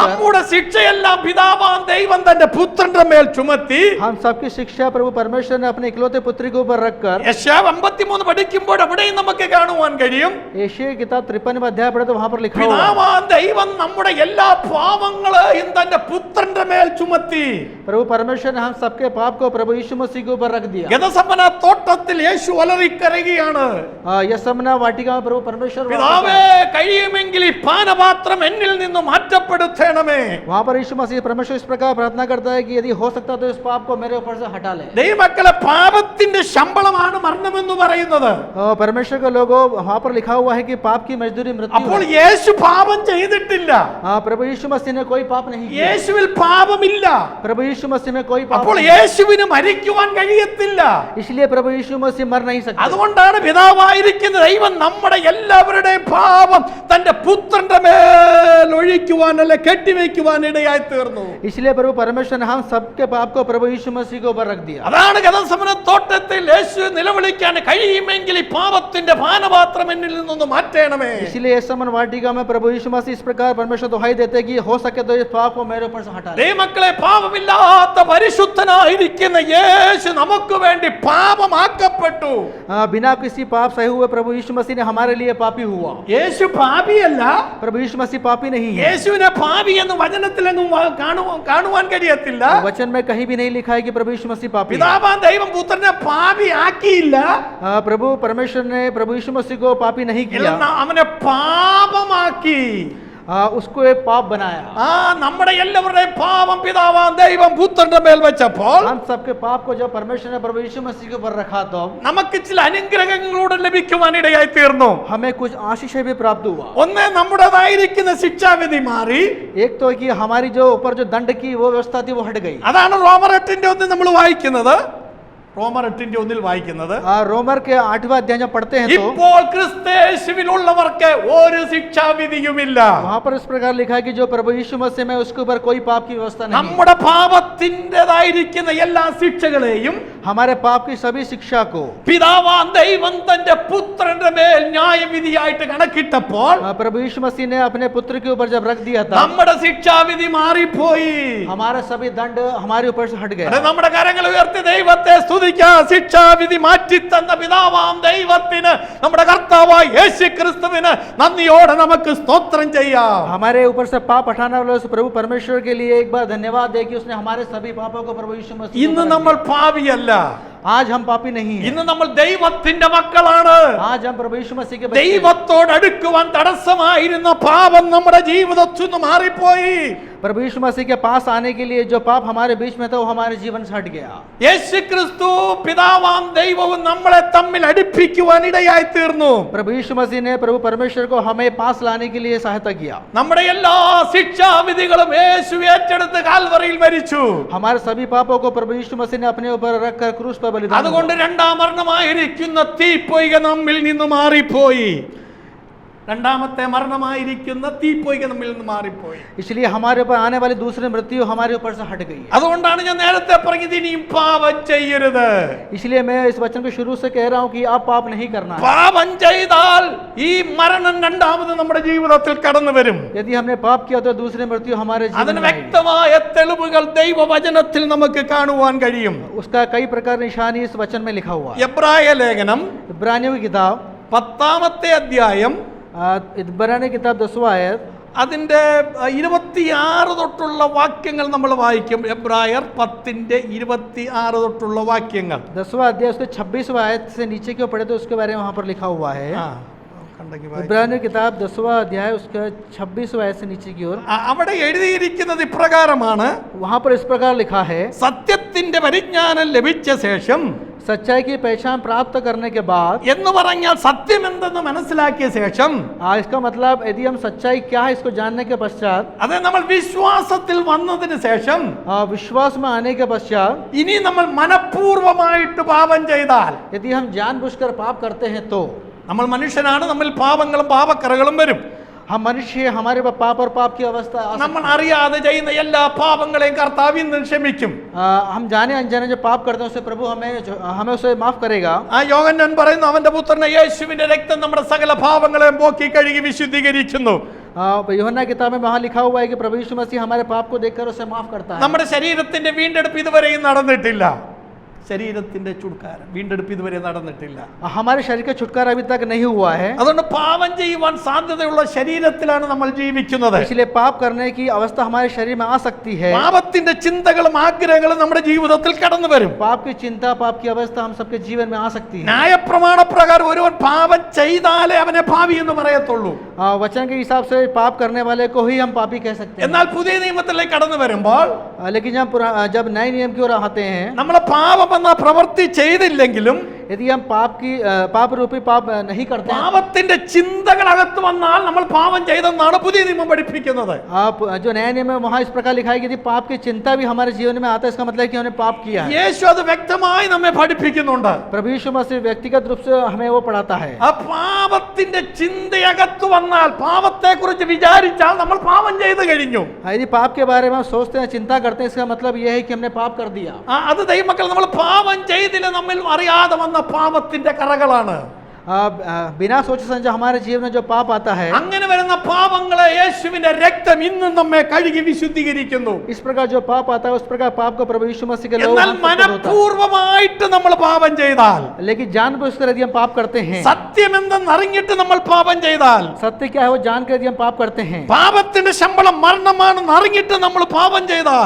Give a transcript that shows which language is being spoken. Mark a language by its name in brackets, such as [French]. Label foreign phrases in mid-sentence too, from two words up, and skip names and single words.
[Malayalam] നമ്മുടെ ശിക്ഷയെല്ലാം പിതാവാം ദൈവം തന്റെ പുത്രന്റെ മേൽ ചുമത്തി. [Hindi] हम सबकी शिक्षा प्रभु परमेश्वर ने अपने इकलौते पुत्र के ऊपर रखकर, [Malayalam] യശയ്യാവ് 53 പഠിക്കുമ്പോൾ അവിടെയും നമുക്ക് കാണുവാൻ കഴിയും, [Hindi] एशिया की किताब 53वें अध्याय पढ़े तो वहां पर लिखा हुआ है, [Malayalam] പിതാവാം ദൈവം നമ്മുടെ എല്ലാ പാപങ്ങളെയും തന്റെ പുത്രന്റെ മേൽ ചുമത്തി. [Hindi] प्रभु परमेश्वर ने हम सबके पाप को प्रभु यीशु मसीह के ऊपर रख दिया। [Malayalam] ഗെത്സമന തോട്ടത്തിൽ യേശു അലറിക്കരയുകയാണ്, [Hindi] यशमना वाटिका में प्रभु परमेश्वर [Malayalam] പിതാവേ കഴിയുമെങ്കിൽ ഈ പാനപാത്രം എന്നിൽ നിന്ന് മാറ്റപ്പെടുത്തേണമേ. [Hindi] वहां पर यीशु मसीह परमेश्वर इस प्रकार प्रार्थना करता है कि यदि हो सकता तो इस पाप को मेरे ऊपर से हटा ले। [Malayalam] ദൈവമക്കളെ, പാപത്തിന്റെ ശമ്പളമാണ് മരണമെന്ന് പറയുന്നത്. [Hindi] परमेश्वर के लोगों वहां पर लिखा हुआ है कि पाप की मजदूरी मृत्यु [Malayalam] അപ്പോൾ [Hindi] है। [Malayalam] യേശു പാപം ചെയ്തിട്ടില്ല, [Hindi] प्रभु यीशु मसीह ने कोई पाप नहीं किया, [Malayalam] യേശുവിൽ പാപമില്ല. [Hindi] प्रभु यीशु मसीह में कोई पाप [Malayalam] അപ്പോൾ [Hindi] नहीं। [Malayalam] യേശുവിന് മരിക്കുവാൻ കഴിയത്തില്ല. [Hindi] इसलिए प्रभु यीशु मसीह मर नहीं सकते। [Malayalam] അതുകൊണ്ടാണ് പിതാവായിരിക്കുന്ന ദൈവം നമ്മുടെ എല്ലാവരുടെയും പാപം തന്റെ പുത്രന്റെ മേൽ ഒഴിക്കുവാൻ അല്ലെ കെട്ടിവെക്കുവാൻ ഇടയായി തീർന്നു. [Hindi] इसलिए प्रभु परमेश्वर ने हम सबके पाप को प्रभु यीशु मसीह के ऊपर रख दिया। [Malayalam] അതാണ് ഗെത്സമനെ തോട്ടത്തിൽ യേശു നിലവിളിക്കാൻ കഴിയുമെങ്കിൽ ഈ പാപത്തിന്റെ പാനപാത്രം എന്നിൽ നിന്ന് മാറ്റണമേ. [Hindi] इसलिए इस समन वाटिका में प्रभु यीशु मसीह इस प्रकार परमेश्वर दुहाई देते कि हो सके तो इस पाप को मेरे ऊपर से हटा ले। [Malayalam] ദൈവമക്കളെ, പാപമില്ലാത്ത പരിശുദ്ധനായിരിക്കുന്ന യേശു നമുക്ക് വേണ്ടി പാപമാക്കപ്പെട്ടു. [Hindi] बिना किसी पाप सहे हुए प्रभु यीशु मसीह ने हमारे लिए पापी हुआ। [Malayalam] യേശു പാപിയല്ല. [Hindi] प्रभु यीशु मसीह पापी नहीं है। [Malayalam] യേശുവിനെ പാപി എന്ന് വചനത്തിലെങ്ങും കാണുവാൻ കഴിയത്തില്ല. [Hindi] वचन में कहीं भी नहीं लिखा है कि प्रभु यीशु मसीह पापी है। [Malayalam] പിതാവാൻ ദൈവം പുത്രനെ പാപി ആക്കിയില്ല. [Hindi] प्रभु परमेश्वर ने प्रभु यीशु मसीह को पापी नहीं किया, [Malayalam] അവനെ പാപമാക്കി. [Hindi] उसको एक पाप बनाया। [Malayalam] നമ്മുടെ എല്ലാവരുടെയും പാപം പിതാവാൻ ദൈവം പുത്രന്റെ മേൽ വെച്ചപ്പോൾ [Hindi] हम सबके पाप को जब परमेश्वर ने प्रभु यीशु मसीह के ऊपर रखा तो [Malayalam] നമുക്ക് ചില അനുഗ്രഹങ്ങളോട് ലഭിക്കുവാൻ ഇടയായി തീർന്നു. [Hindi] हमें कुछ आशीषें भी प्राप्त हुआ। [Malayalam] ഒന്ന്, നമ്മുടേതായിരിക്കുന്ന ശിക്ഷാവിധി മാറി. [Hindi] एक तो कि हमारी जो ऊपर जो दंड की वो व्यवस्था थी वो हट गई। [Malayalam] അതാണ് റോമർ 8:1 നമ്മൾ വായിക്കുന്നത്. റോമർ 8:1 വായിക്കുന്നത്, [Hindi] रोमर के 8वां अध्याय जब पढ़ते हैं तो [Malayalam] ഇപ്പോൾ ക്രിസ്തുയേശുവിലുള്ളവർക്ക് ഒരു ശിക്ഷാവിധിയുമില്ല. [Hindi] वहां पर इस प्रकार लिखा है कि जो प्रभु यीशु मसीह में उसके ऊपर कोई पाप की व्यवस्था नहीं। [Malayalam] നമ്മുടെ പാപത്തിൻ്റെതായിരിക്കുന്ന എല്ലാ ശിക്ഷകളെയും [Hindi] हमारे पाप की सभी शिक्षा को [Malayalam] പിതാവാൻ ദൈവം തന്റെ പുത്രന്റെ മേൽ ന്യായവിധിയായിട്ട് കണക്കിട്ടപ്പോൾ [Hindi] प्रभु यीशु मसीह ने अपने पुत्र के ऊपर जब रख दिया था, [Malayalam] നമ്മുടെ ശിക്ഷാവിധി മാറിപ്പോയി. [Hindi] हमारे सभी दंड हमारे ऊपर से हट गए। [Malayalam] നമ്മുടെ കരങ്ങൾ ഉയർത്തി ദൈവത്തെ സ്തുതിക്കാം. ശിക്ഷാവിധി മാറ്റിത്തന്ന പിതാവാം ദൈവത്തിന്, നമ്മുടെ കർത്താവായ യേശുക്രിസ്തുവിന് നന്ദിയോടെ നമുക്ക് സ്തോത്രം ചെയ്യാം. [Hindi] हमारे ऊपर से पाप हटाने वाले उस प्रभु परमेश्वर के लिए एक बार धन्यवाद दे कि उसने हमारे सभी पापों को प्रभु यीशु मसीह [Malayalam] ഇന്ന് നമ്മൾ പാപിയല്ല. [Hindi] आज हम पापी नहीं हैं। [Malayalam] ഇന്ന് നമ്മൾ ദൈവത്തിന്റെ മക്കളാണ്. [Hindi] आज हम प्रभु यीशु मसीह के बच्चे हैं। [Malayalam] ദൈവത്തോട് അടുക്കുവാൻ തടസ്സമായിരുന്ന പാപം നമ്മുടെ ജീവിതത്തിൽ നിന്ന് മാറിപ്പോയി. [Hindi] प्रभु यीशु मसीह के पास आने के लिए जो पाप हमारे बीच में था वो हमारे जीवन से हट गया। [Malayalam] യേശുക്രിസ്തു പിതാവാം ദൈവവും നമ്മളെ തമ്മിൽ അടുപ്പിക്കുവാൻ ഇടയായി തീർന്നു. [Hindi] प्रभु यीशु मसीह ने प्रभु परमेश्वर को हमें पास लाने के लिए सहायता किया। [Malayalam] നമ്മുടെ എല്ലാ ശിക്ഷാവിധികളും യേശു ഏറ്റെടുത്ത് കാൽവറിയിൽ മരിച്ചു. [Hindi] हमारे सभी पापों को प्रभु यीशु मसीह ने अपने ऊपर रखकर क्रूस पर बलिदान किया। [Malayalam] അതുകൊണ്ട് രണ്ടാം മരണമായിരിക്കുന്ന തീപ്പൊയ്ക നമ്മിൽ നിന്ന് മാറിപ്പോയി. രണ്ടാമത്തെ മരണമായിരിക്കുന്ന തീപ്പൊയ്ക നമ്മിൽ നിന്ന് മാറിപ്പോയി. [Hindi] इसलिए हमारे ऊपर आने वाली दूसरी मृत्यु हमारे ऊपर से हट गई है। [Malayalam] അതുകൊണ്ടാണ് ഞാൻ നേരത്തെ പറഞ്ഞത് ഇനിയും പാപം ചെയ്യരുത്. [Hindi] इसलिए मैं इस वचन को शुरू से कह रहा हूँ कि आप पाप नहीं करना है। [Malayalam] പാപം ചെയ്താൽ ഈ മരണം രണ്ടാമത് നമ്മുടെ ജീവിതത്തിൽ കടന്നു വരും. [Hindi] यदि हमने पाप किया तो दूसरी मृत्यु हमारे जीवन [Malayalam] അതിന് [Hindi] में आएगी। [Malayalam] വ്യക്തമായ തെളിവുകൾ ദൈവവചനത്തിൽ നമുക്ക് കാണുവാൻ കഴിയും. [Hindi] उसका कई प्रकार निशानी इस वचन में लिखा हुआ है। [Malayalam] എബ്രായ ലേഖനം [Hindi] इब्रानियों की किताब [Malayalam] 10-ാമത്തെ അധ്യായം [Hindi] इब्रानी किताब 10वां आयत [Malayalam] അതിന്റെ 26 തൊട്ടുള്ള വാക്യങ്ങൾ നമ്മൾ വായിക്കും. എബ്രായർ 10:26 തൊട്ടുള്ള വാക്യങ്ങൾ. [Hindi] 10वां अध्याय उसके 26वां आयत से नीचे क्यों पढ़े तो उसके बारे में वहां पर लिखा हुआ है। इब्रानी किताब 10वां अध्याय उसका 26वां आयत से नीचे की ओर [Malayalam] അവിടെ എഴുതിയിരിക്കുന്നത് ഇപ്രകാരമാണ്. [Hindi] वहां पर इस प्रकार लिखा है, [Malayalam] സത്യത്തിന്റെ പരിജ്ഞാനം ലഭിച്ച ശേഷം, [Hindi] सच्चाई की पहचान प्राप्त करने के बाद, [Malayalam] എന്ന് പറഞ്ഞാൽ സത്യം എന്തെന്ന് മനസ്സിലാക്കിയ ശേഷം, [Hindi] इसका मतलब यदि हम सच्चाई क्या है इसको जानने के पश्चात, [Malayalam] അത് നമ്മൾ വിശ്വാസത്തിൽ വന്നതിന് ശേഷം, [Hindi] विश्वास में आने के पश्चात, [Malayalam] ഇനി നമ്മൾ മനഃപൂർവമായിട്ട് പാപം ചെയ്താൽ, [Hindi] यदि हम जानबूझकर पाप करते हैं तो [Malayalam] നമ്മൾ മനുഷ്യനാണ്, നമ്മിൽ പാപങ്ങളും പാപക്കറകളും വരും. [Hindi] हम मनुष्य, हमारे पाप और पाप की अवस्था आ सकती [Malayalam] നമ്മൾ അറിയാതെ ചെയ്യുന്ന എല്ലാ പാപങ്ങളെയും കർത്താവ് ഇന്ന് ക്ഷമിക്കും. [Hindi] हम जाने अनजाने जो पाप करते हैं उसे प्रभु हमें उसे माफ करेगा। [Malayalam] യോഹന്നാൻ പറയുന്നു, അവന്റെ പുത്രനെ യേശുവിന്റെ രക്തം നമ്മുടെ സകല പാപങ്ങളെയും പോക്കി കഴുകി വിശുദ്ധീകരിക്കുന്നു. [Hindi] यूहन्ना किताब में वहां लिखा हुआ है कि प्रभु यीशु मसीह हमारे पाप को देखकर उसे माफ करता है। [Malayalam] നമ്മുടെ ശരീരത്തിന്റെ വീണ്ടെടുപ്പ് ഇതുവരെയും നടന്നിട്ടില്ല. ശരീരത്തിന്റെ ചുടുക്കാരം വീണ്ടെടുപ്പ് ഇതുവരെ നടന്നിട്ടില്ല. [Hindi] हमारे शरीर का छुटकारा अभी तक नहीं हुआ है। [Malayalam] അതുകൊണ്ട് പാപം ചെയ്യുവാൻ സാധ്യതയുള്ള ശരീരത്തിലാണ് നമ്മൾ ജീവിക്കുന്നത്. [Hindi] इसलिए पाप करने की अवस्था हमारे शरीर में आ सकती है। [Malayalam] പാപത്തിന്റെ ചിന്തകളും ആഗ്രഹങ്ങളും നമ്മുടെ ജീവിതത്തിൽ കടന്നു വരും. [Hindi] पाप की चिंता, पाप की अवस्था हम सबके जीवन में आ सकती है। [Malayalam] ന്യായപ്രമാണ പ്രകാരം ഒരുവൻ പാപം ചെയ്താലേ അവനെ പാപി എന്ന് പറയത്തുള്ളൂ. [Hindi] वचन के हिसाब से पाप करने वाले को ही हम पापी कह सकते हैं। [Malayalam] എന്നാൽ പുതിയ നിയമത്തിലേക്ക് കടന്നു വരുമ്പോൾ, [Hindi] लेकिन जब नए नियम की ओर आते हैं, [Malayalam] നമ്മളെ പാപം എന്ന പ്രവൃത്തി ചെയ്തില്ലെങ്കിലും [Hindi] यदि हम पाप रूपी पाप नहीं करते हैं, [Malayalam] പാപത്തിന്റെ ചിന്തകൾ അകത്ത് വന്നാൽ നമ്മൾ പാപം ചെയ്തെന്നാണ് പുതിയ നിയമം പഠിപ്പിക്കുന്നത്. [Hindi] आप जो नया नियम है वहाँ इस प्रकार लिखा है कि यदि पाप की चिंता भी हमारे जीवन में आता है, इसका मतलब है कि हमने पाप किया है। [Malayalam] യേശു അത് വ്യക്തമായി നമ്മെ പഠിപ്പിക്കുന്നുണ്ട്. [Hindi] प्रभु यीशु मसीह व्यक्तिगत रूप से हमें वो पढ़ाता है। [Malayalam] ആ പാപത്തിന്റെ ചിന്തയകത്ത് വന്നാൽ, പാപത്തെ കുറിച്ച് വിചാരിച്ചാൽ നമ്മൾ പാപം ചെയ്തു കഴിഞ്ഞു. [Hindi] यदि पाप के बारे में हम सोचते हैं, चिंता करते हैं, इसका मतलब यह है कि हमने पाप कर दिया। [Malayalam] അത് ദൈവമക്കൾ, നമ്മൾ പാപം ചെയ്തില്ല, നമ്മൾ അറിയാതെ വന്ന പാപത്തിന്റെ കറകളാണ്. [Hindi] बिना सोचे समझे हमारे जीवन में जो पाप आता है, [Malayalam] അങ്ങനെ വരുന്ന പാപങ്ങളെ യേശുവിന്റെ രക്തം ഇന്നും നമ്മെ കഴുകി വിശുദ്ധീകരിക്കുന്നു. [Hindi] इस प्रकार जो पाप आता है उस प्रकार पाप को प्रभु यीशु मसीह के लोग [Malayalam] എന്നാൽ മനഃപൂർവമായിട്ട് നമ്മൾ പാപം ചെയ്താൽ, [Hindi] लेकिन जानबूझकर यदि हम पाप करते हैं, [Malayalam] സത്യം എന്തെന്ന് അറിഞ്ഞിട്ട് നമ്മൾ പാപം ചെയ്താൽ, [Hindi] सत्य क्या है वो जानकर यदि हम पाप करते हैं, [Malayalam] പാപത്തിന്റെ ശമ്പളം മരണമാണെന്ന് അറിഞ്ഞിട്ട് നമ്മൾ പാപം ചെയ്താൽ,